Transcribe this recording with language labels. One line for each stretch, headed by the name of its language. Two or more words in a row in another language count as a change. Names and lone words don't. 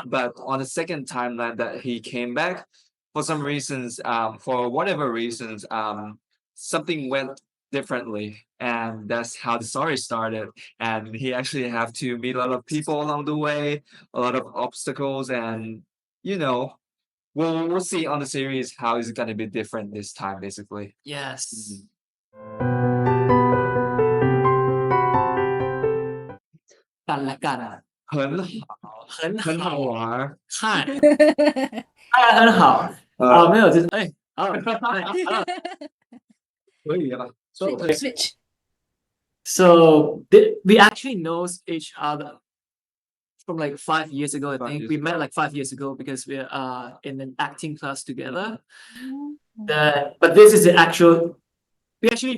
English: But on the second timeline that he came back, for some reasons, for whatever reasons, something went differently, and that's how the story started. And he actually have to meet a lot of people along the way, a lot of obstacles, and we'll see on the series how it's gonna be different this time, basically. Yes.
Thai: กันและกัน
Chinese: 很好玩。看很好没有就是可以了。
English: switch So we actually knows each other from like 5 years ago. I think we met like 5 years ago because we're in an acting class together. But this is the actual. We actually